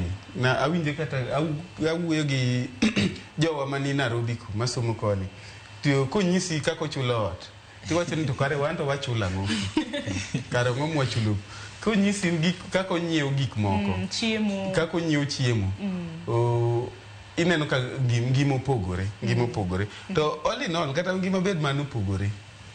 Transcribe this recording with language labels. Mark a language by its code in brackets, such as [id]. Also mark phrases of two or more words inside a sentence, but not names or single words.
[luo] Na awinje kata awuoyo gi jowa mani Nairobi masomo koni. To konyisi kako chulo ot. Tiwacho ni to kare wan to wachulo ang'o? Kare ng'o mwachulo? Konyisi kako nyiew gik moko. Chiemo. Kako nyiew chiemo. Ineno ka ngima opogore. To [en] all in all [luo] kata ngima bed man opogore.